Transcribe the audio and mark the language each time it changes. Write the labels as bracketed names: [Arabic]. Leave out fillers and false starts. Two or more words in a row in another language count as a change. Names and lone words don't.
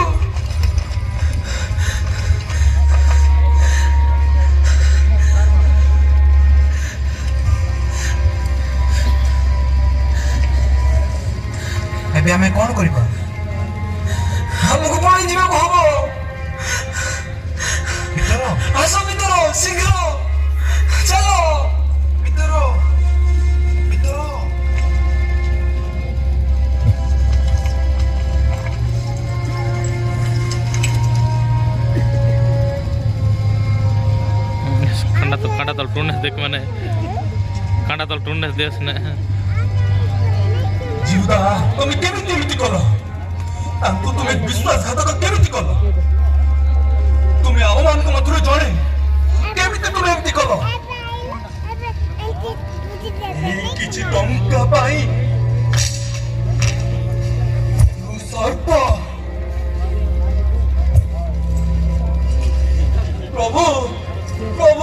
[Odia] ଏବେ ଆମେ କଣ କରିବା ଆମକୁ ପଳେଇ ଯିବାକୁ ହବ ଭିତର ଆସ ଭିତର ଶୀଘ୍ର ଚାଲ ଭିତର ଭିତର कांडा तल टूने देख मैंने कांडा तल टूने देश ने ଜିଉଦା ତମେ କେମିତି ଏମିତି କଲ ତାଙ୍କୁ ତୁମେ ବିଶ୍ୱାସଘାତକ କେମିତି କଲ ତୁମେ ଆମମାନଙ୍କ ମଧ୍ୟରୁ ଜଣେ କେମିତି ତୁମେ ଏମିତି କଲ ଏଇ କିଛି ଟଙ୍କା ପାଇଁ ତୁ ସର୍ପ ପ୍ରଭୁ ପ୍ରଭୁ